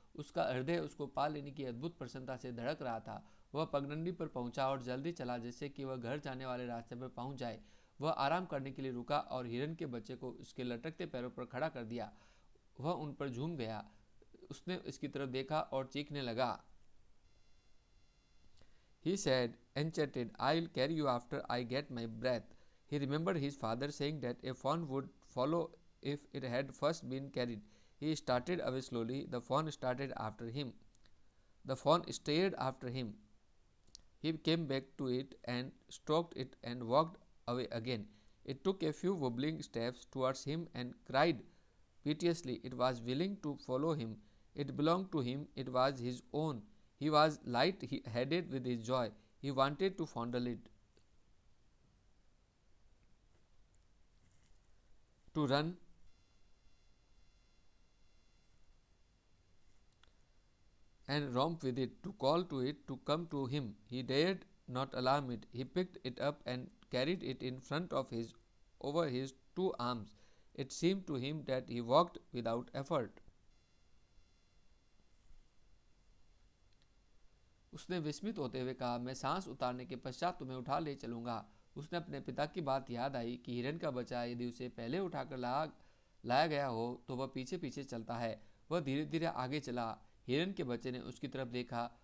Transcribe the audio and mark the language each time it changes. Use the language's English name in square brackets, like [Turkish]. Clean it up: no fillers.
[Hindi] उसका हृदय उसको पा लेने की अद्भुत प्रसन्नता से धड़क रहा था। वह पगडंडी पर पहुंचा और जल्दी चला जिससे कि वह घर जाने वाले रास्ते पर पहुंच जाए। वह आराम करने के लिए रुका और हिरन के बच्चे को उसके लटकते पैरों पर खड़ा कर दिया। वह उन पर झूम गया। उसने इसकी तरफ देखा और चीखने लगा। [English] He said, enchanted, I'll carry you after I get my breath. He remembered his father saying that a fawn would follow if it had first been carried. He started away slowly. The fawn started after him. The fawn stared after him. He came back to it and stroked it and walked away again. It took a few wobbling steps towards him and cried piteously. It was willing to follow him. It belonged to him. It was his own. He was light-headed with his joy. He wanted to fondle it, to run and romp with it, to call to it to come to him. He dared not alarm it. He picked it up and carried it in front of his over his two arms. It seemed to him that he walked without effort. [Hindi] उसने विस्मित होते हुए कहा, मैं सांस उतारने के पश्चात तुम्हें उठा ले चलूंगा। उसने अपने पिता की बात याद आई कि हिरन का बच्चा यदि उसे पहले उठाकर लाया गया हो तो वह पीछे पीछे चलता है। वह धीरे धीरे आगे चला। हिरन के बच्चे ने उसकी तरफ देखा।